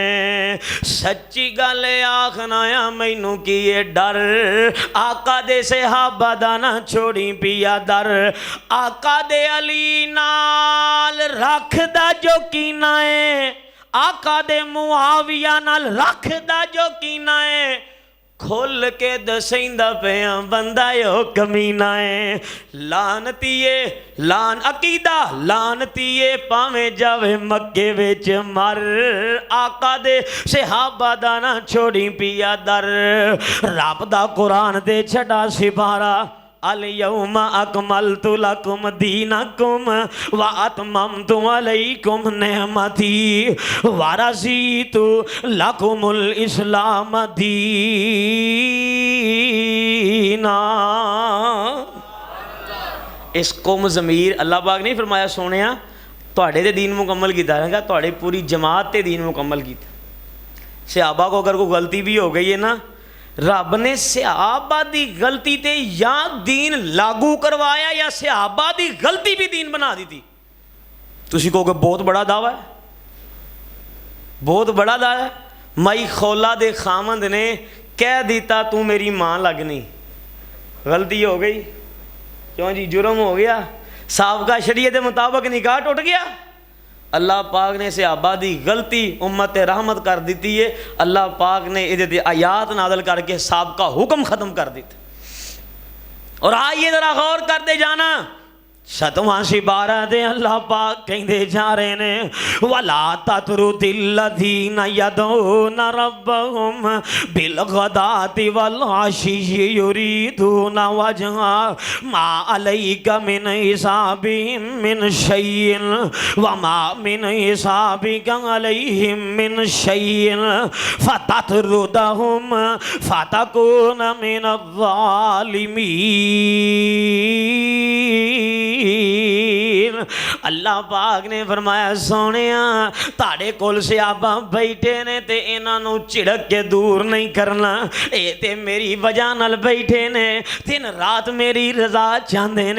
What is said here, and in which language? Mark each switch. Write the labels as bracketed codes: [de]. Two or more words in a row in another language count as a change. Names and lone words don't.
[pa] سچی گل آکھنا آ مینوں کی اے ڈر، آقا دے صحابہ دا نہ چھوڑی پیا در، آقا دے علی نال رکھدا جو کینہ ہے، آقا دے معاویہ نال رکھدا جو کینہ ہے، کھول کے دسیندا پیا بندہ یو کمینہ ہے. لعنتیئے لان عقیدہ لعنتیئے بھاویں جاوے مکے وچ مر، آقا دے صحابہ دا نہ چھوڑی پیا در. رب دا قرآن دے چھڑا سپارہ, [ar] اليوم أكملت لكم دينكم وأتممت عليكم نعمتي ورضيت لكم الإسلام دينا. [pa] اس کم ضمیر اللہ پاک نہیں فرمایا سونے تہاڈے تے دین مکمل کیتا ہے، تہاڈے پوری جماعت تے دین مکمل کیتا. صحابہ کو اگر کوئی غلطی بھی ہو گئی ہے نا، رب نے صحابہ دی غلطی تے یا دین لاگو کروایا یا صحابہ دی غلطی بھی دین بنا دی تھی. تسی کہو گے بہت بڑا دعویٰ ہے، بہت بڑا دعویٰ ہے. مئی خولہ دے خاوند نے کہہ دتا تو میری ماں لگنی، غلطی ہو گئی، کیوں جی جرم ہو گیا، سابقہ شریعت کے مطابق نکاح ٹوٹ گیا. اللہ پاک نے صحابہ دی غلطی امت رحمت کر دی ہے، اللہ پاک نے یہ آیات نازل کر کے سابقہ حکم ختم کر دتا. اور آئیے ذرا غور کرتے جانا، 7واں سپارہ دے اللہ پاک کہتے جا رہے نے, [ar] ولا تطرد الذين يدعون ربهم بالغداة والعشي يريدون وجهه ما عليك من حسابهم من شيء وما من حسابك عليهم من شيء فتطردهم فتكون من الظالمين. [pa] اللہ پاک نے فرمایا سونے تاڑے کول صحابہ بیٹھے نے تے انہاں نوں جھڑک کے دور نہیں کرنا، اے تے میری وجہ نال بیٹھے نے، دن رات میری رضا چاہتے نے.